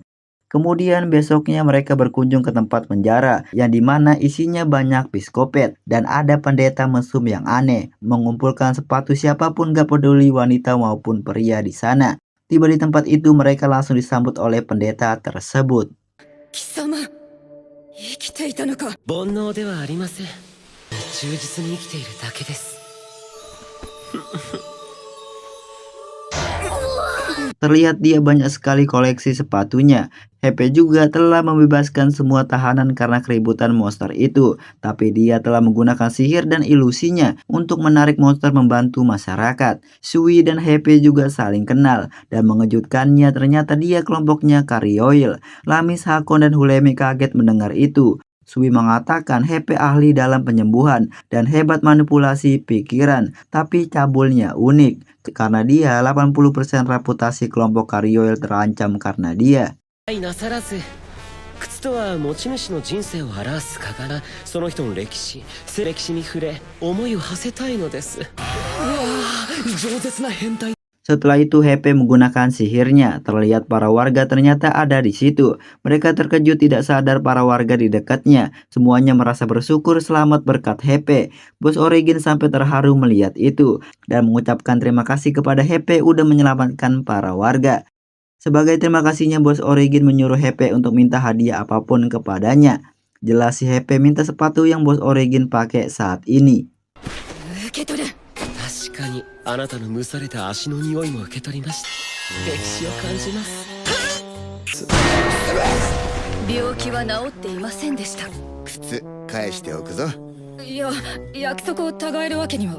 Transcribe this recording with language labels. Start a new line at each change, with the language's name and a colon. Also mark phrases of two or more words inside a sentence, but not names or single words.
Indonesian: Kemudian besoknya mereka berkunjung ke tempat penjara yang dimana isinya banyak psikopet dan ada pendeta mesum yang aneh mengumpulkan sepatu siapapun gak peduli wanita maupun pria di sana. Tiba di tempat itu mereka langsung disambut oleh pendeta tersebut.
Japanese: 貴様生きていたのか。煩悩ではありません。忠実に生きているだけです。
Indonesian: Terlihat dia banyak sekali koleksi sepatunya. Happy juga telah membebaskan semua tahanan karena keributan monster itu, tapi dia telah menggunakan sihir dan ilusinya untuk menarik monster membantu masyarakat. Sui dan Happy juga saling kenal, dan mengejutkannya ternyata dia kelompoknya Karioil. Lamis, Hakon, dan Hulemi kaget mendengar itu. Sui mengatakan Happy ahli dalam penyembuhan dan hebat manipulasi pikiran, tapi cabulnya unik karena dia 80% reputasi kelompok Karioil terancam karena dia.
Japanese: なさらず靴とは持ち主の人生を表す鏡、その人の歴史に触れ思いを馳せたいのです。うわー、饒舌な変態。
Indonesian: Setelah itu Happy menggunakan sihirnya. Terlihat para warga ternyata ada di situ. Mereka terkejut tidak sadar para warga di dekatnya. Semuanya merasa bersyukur selamat berkat Happy. Bos Origin sampai terharu melihat itu dan mengucapkan terima kasih kepada Happy udah menyelamatkan para warga. Sebagai terima kasihnya, Bos Origin menyuruh Happy untuk minta hadiah apapun kepadanya. Jelas si Happy minta sepatu yang Bos Origin pakai saat ini.
Japanese: 受け取る。確かにあなたの蒸された足の匂いも受け取りました。歴史を感じます。病気は治っていませんでした。靴返しておくぞ。いや、約束を違えるわけには。